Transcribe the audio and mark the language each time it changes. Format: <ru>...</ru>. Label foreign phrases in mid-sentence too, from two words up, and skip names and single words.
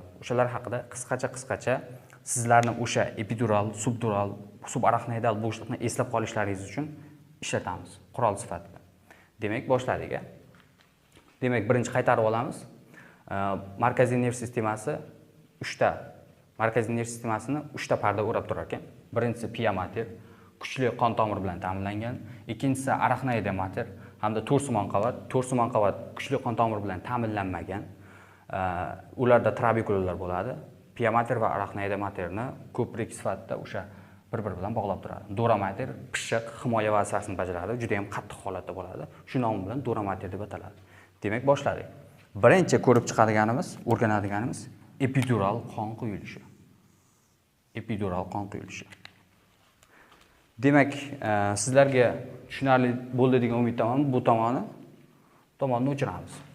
<uz>O'shalar haqida qisqacha sizlarni o'sha epidural, subdural, subarachnoidal bo'shliqni eslab qolishlaringiz uchun ishlatamiz qurol sifatida. Demak, boshladik. Demak, birinchi qaytarib olamiz. Markaziy nerv sistemasi markaziy nerv sistemasini 3 ta parda o'rab turar ekan.</uz> <la>Birinchisi pia mater,</la> <uz>kuchli qon tomiri bilan ta'minlangan. Ikkinchisi</uz> <la>arachnoida mater</la> <uz>hamda to'rsimon qavat kuchli qon tomiri bilan ta'minlanmagan. Ularda trabekulyarlar bo'ladi.</uz> <la>Pia mater</la> <uz>va</uz> <la>arachnoida materni</la> <uz>ko'prik sifatida o'sha bir-biri bilan bog'lab turadi.</uz> <la>Dura mater</la> <uz>pishiq himoya vazifasini bajaradi, juda ham qattiq holatda bo'ladi. Shu nom bilan</uz> <la>dura mater</la> <uz>deb ataladi. Demak, boshladik. Birinchi ko'rib chiqadiganimiz, o'rganadiganimiz epidural qon quyilishi. Epidural qon quyilishi. Demak, sizlarga tushunarli bo'ldi degan umiddaman. Bu tomonni o'chiramiz.</uz>